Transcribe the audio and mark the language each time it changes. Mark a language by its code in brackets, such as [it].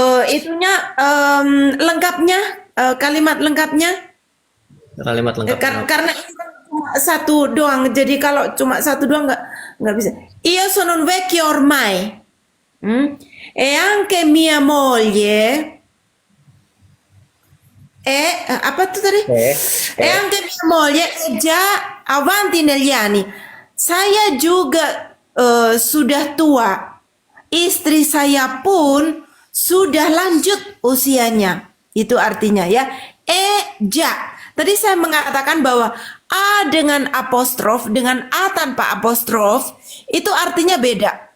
[id] Itunya lengkapnya, kalimat lengkapnya. Kalimat lengkap. Karena itu kan cuma satu doang. Jadi kalau cuma satu doang nggak bisa. [it] Io sono un vecchio ormai. E anche mia moglie. [id] Apa tuh tadi? [it] E anche mia moglie è già avanti negli anni. [id] Saya juga sudah tua. Istri saya pun sudah lanjut usianya. Itu artinya ya. Ja. Tadi saya mengatakan bahwa A dengan apostrof dengan A tanpa apostrof itu artinya beda.